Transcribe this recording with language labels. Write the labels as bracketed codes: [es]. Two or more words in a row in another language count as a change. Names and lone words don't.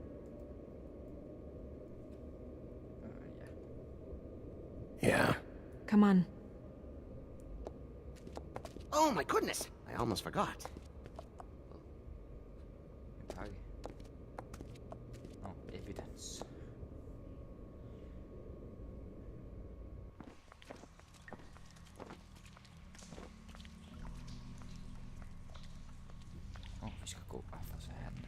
[en] Yeah. Come on. Oh my goodness! I almost forgot. No evidence. [da] Vi skal gå bare for så her den der.